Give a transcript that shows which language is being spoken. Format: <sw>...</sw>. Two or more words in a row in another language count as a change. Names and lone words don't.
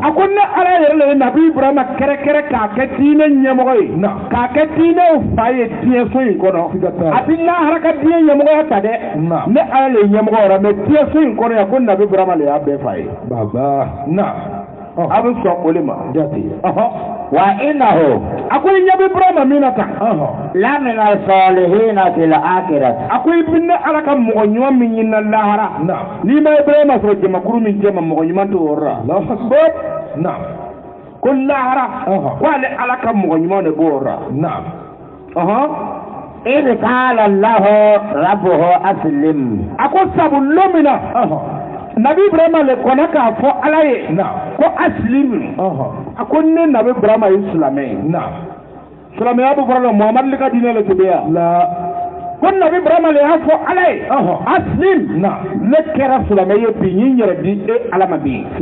<bm>a ko ne Ala yɛrɛ le ye Nabi Burama kɛrɛkɛrɛ k'a kɛ diinɛ ɲɛmɔgɔ ye k'a kɛ diinɛw fa ye diɲɛ so in kɔnɔ a tɛ lahara ka diɲɛ ɲɛmɔgɔya ta dɛ ne Ala le ye ɲɛmɔgɔ yɛrɛ mɛ diɲɛ so in kɔnɔ yan ko Nabi Burama le y'a bɛɛ fa ye. a bɛ sɔn o de ma.</bm> <ar>وإنه</ar> <bm>a ko i ɲɛ bɛ Burama min na tan la</bm> <ar>من الصالحين في الآخرة</ar> <bm>a ko i bɛ ne Ala ka mɔgɔ ɲuman min ɲinina lahara n'i ma Ibrahima sɔrɔ jamakuru min jɛ ma mɔgɔ ɲuman t'o yɔrɔ la ko lahara ko ale Ala ka mɔgɔ ɲuman de b'o yɔrɔ la</bm> <ar>إذ قال له ربه أسلم</ar> <bm>a ko sabu lo min na Nabi Ibrahima le kɔnɔ k'a fɔ Ala ye ko aslim a ko ne Nabi Ibrahima ye silamɛ ye silamɛya bɛ fɔra la Muhamadu ka diinɛ le tun bɛ yan ko Nabi Ibrahima le y'a fɔ Ala ye aslim ne kɛra silamɛ ye bi n ye n yɛrɛ di e Ala ma bi</bm>